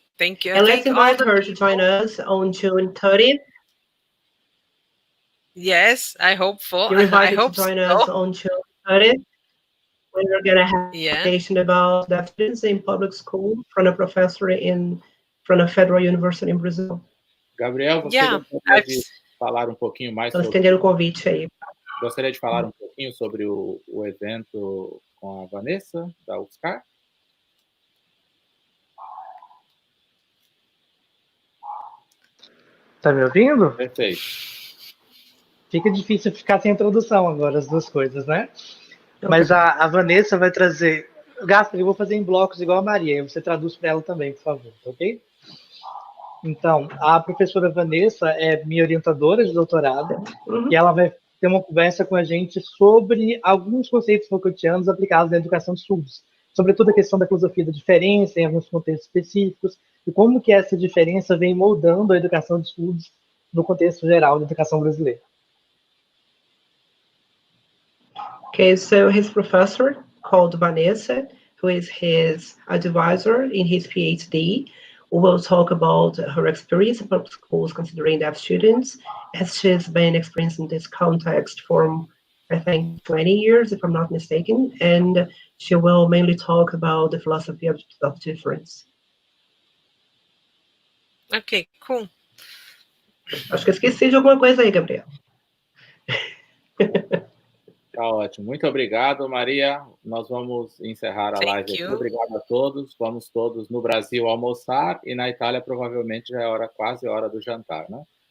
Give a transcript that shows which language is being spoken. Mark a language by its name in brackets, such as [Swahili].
[English] And let's invite her to join us on June 30th. Yes, I hope so. You're invited to join us on June 30th. We're going to have a presentation about the students in public school from a professor from a federal university in Brazil. [Portuguese] Gabriel, você gostaria de falar um pouquinho mais sobre... estender o convite aí. Gostaria de falar um pouquinho sobre o evento com a Vanessa, da UFSCar? Tá me ouvindo? Perfeito. Fica difícil ficar sem introdução agora, as duas coisas, né? Mas a Vanessa vai trazer... Gaspar, eu vou fazer em blocos igual a Maria, você traduz para ela também, por favor, ok? Então, a professora Vanessa é minha orientadora de doutorado, e ela vai ter uma conversa com a gente sobre alguns conceitos Foucaultianos aplicados na educação de surdos, sobretudo a questão da filosofia da diferença em alguns contextos específicos, e como que essa diferença vem moldando a educação de surdos no contexto geral da educação brasileira. [English] Okay, so his professor called Vanessa, who is his advisor in his PhD, will talk about her experience in public schools considering deaf students, as she's been experiencing this context for, I think, 20 years, if I'm not mistaken, and she will mainly talk about the philosophy of difference. Ok, cool. [Portuguese] Acho que eu esqueci de alguma coisa aí, Gabriel. Tá ótimo. Muito obrigado, Maria. Nós vamos encerrar a live aqui. Obrigado a todos. Vamos todos no Brasil almoçar e na Itália provavelmente já é quase hora do jantar, né?